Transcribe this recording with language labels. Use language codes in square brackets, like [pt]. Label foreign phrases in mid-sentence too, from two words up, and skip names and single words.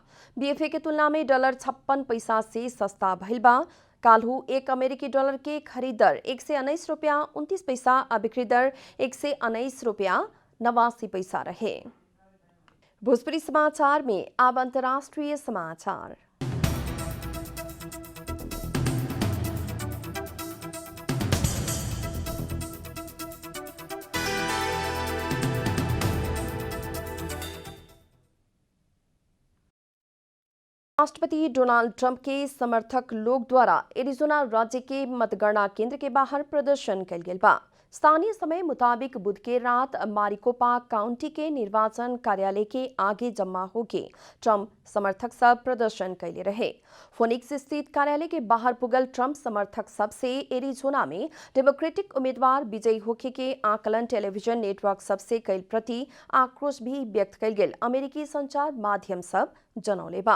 [bho] बीएफए के तुलना में डॉलर 56 पैसा से सस्ता भइल बा। काल्हू 1 अमेरिकी डॉलर के खरीद दर 119 रुपया 29 पैसा आ बिक्री दर 119 रुपया 89 पैसा रहे। भोजपुरी समाचार में अब अंतर्राष्ट्रीय समाचार। राष्ट्रपति डोनाल्ड ट्रंप के समर्थक लोग द्वारा एरिजोना राज्य के मतगणना केंद्र के बाहर प्रदर्शन कल गेल बा। स्थानीय समय मुताबिक बुध के रात मारिकोपा काउंटी के निर्वाचन कार्यालय के आगे जमा होके ट्रंप समर्थक सब प्रदर्शन कैले रहे। फोनिक्स स्थित कार्यालय के बाहर पुगल ट्रंप समर्थक सब से एरिजोना में डेमोक्रेटिक उम्मीदवार विजयी होके के आकलन [en] television network [bho] सबसे कैल प्रति आक्रोश भी व्यक्त कैल गेल अमेरिकी संचार माध्यम सब जनौले बा।